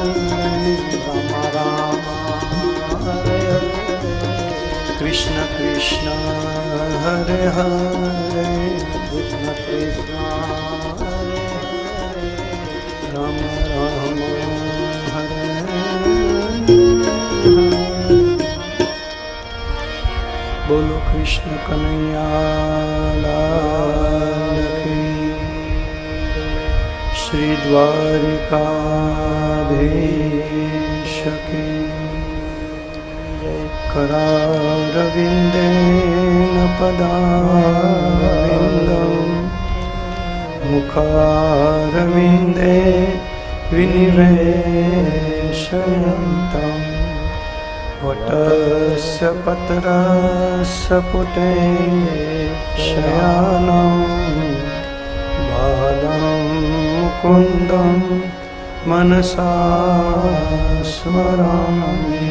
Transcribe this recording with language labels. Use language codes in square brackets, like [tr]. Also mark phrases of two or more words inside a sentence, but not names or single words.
[sa] Rama Rama, Hare Hare, Krishna Krishna, Hare Hare, Krishna Krishna, Hare Hare, Rama Rama, Hare Hare. [hi] बोलो कृष्ण कन्हैया की, श्री द्वारिकाधीश की, [sa] करारविन्देन पदारविन्दं मुखारविन्दे विनिवेशयन्तम् वटस्य पत्रस्य पुटे शयानं बालं मुकुन्दं मनसा स्मरामि।